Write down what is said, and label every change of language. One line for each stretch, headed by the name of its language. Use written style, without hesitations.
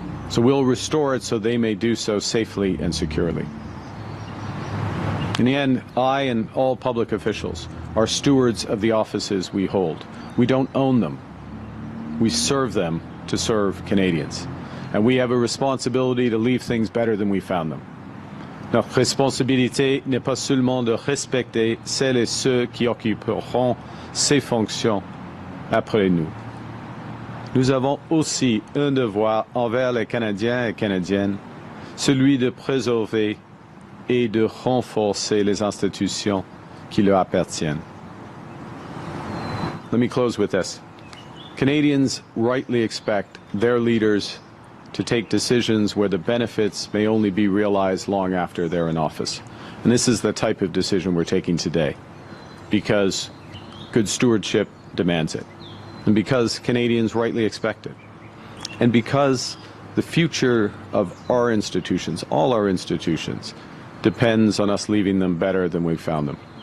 English: So we'll restore it so they may do so safely and securely. In the end, I and all public officials are stewards of the offices we hold. We don't own them. We serve them to serve Canadians. And we have a responsibility to leave things better than we found them.
French: Notre responsabilité n'est pas seulement de respecter celles et ceux qui occuperont ces fonctions après nous. Nous avons aussi un devoir envers les Canadiens et Canadiennes, celui de préserver et de renforcer les institutions qui leur appartiennent.
English: Let me close with this. Canadians rightly expect their leaders to take decisions where the benefits may only be realized long after they're in office. And this is the type of decision we're taking today, because good stewardship demands it, and because Canadians rightly expect it, and because the future of our institutions, all our institutions, depends on us leaving them better than we found them.